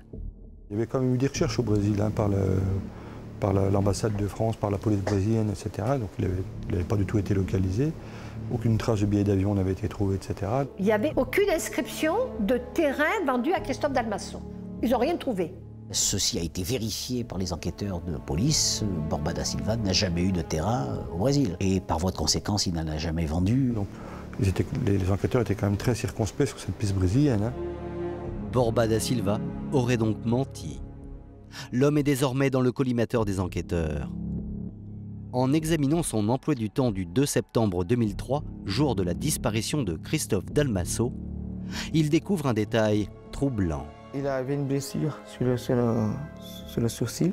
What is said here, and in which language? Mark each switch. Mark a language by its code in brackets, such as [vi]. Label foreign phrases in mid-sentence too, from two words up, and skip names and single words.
[fr] Il y avait quand même eu des recherches au Brésil hein, par l'ambassade de France, par la police brésilienne, etc. Donc il n'avait pas du tout été localisé. Aucune trace de billet d'avion n'avait été trouvée, etc. Il n'y avait aucune inscription de terrain vendu à Christophe Dalmasso. Ils n'ont rien trouvé. Ceci a été vérifié par les enquêteurs de police. Borba da Silva n'a jamais eu de terrain au Brésil. Et par voie de conséquence, il n'en a jamais vendu. Donc les enquêteurs étaient quand même très circonspects sur cette piste brésilienne. Hein. Borba da Silva aurait donc menti. L'homme est désormais dans le collimateur des enquêteurs. En examinant son emploi du temps du 2 septembre 2003, jour de la disparition de Christophe Dalmasso, il découvre un détail troublant. Il avait une blessure sur le sourcil.